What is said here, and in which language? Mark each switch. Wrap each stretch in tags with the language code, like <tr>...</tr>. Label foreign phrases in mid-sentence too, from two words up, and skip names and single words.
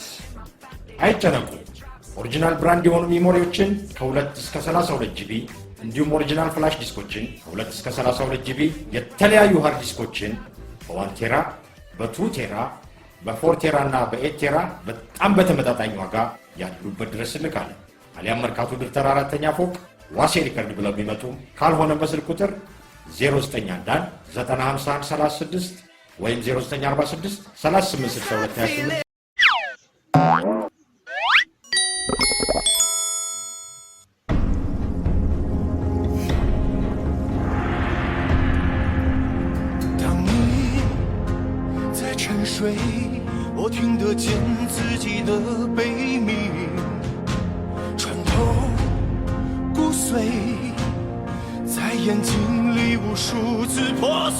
<am>አይጨነቁ ኦሪጂናል ብራንድ የሆኑ ሚሞሪዎችን ከ2 እስከ 32 ጂቢ እንዲሁም ኦሪጂናል ፍላሽ ዲስኮችን ከ2 እስከ 32 ጂቢ የተለያዩ ሃርድ ዲስኮችን በ1 ቴራ በ2 ቴራ በ4 ቴራ እና በ8 ቴራ በጣም በተመጣጣኝ ዋጋ ያሉበት ድረስ ልካለን አሊያም መርካቶ ድር ተራ 4ኛ ፎቅ ዋሴ ሪከርድ ብለው ቢመጡ ካልሆነ በስልክ ቁጥር 0911 ወይም 0946 3862</am> <zh>我听得见自己的悲鸣，穿透骨髓，在眼睛里无数次破碎。</zh>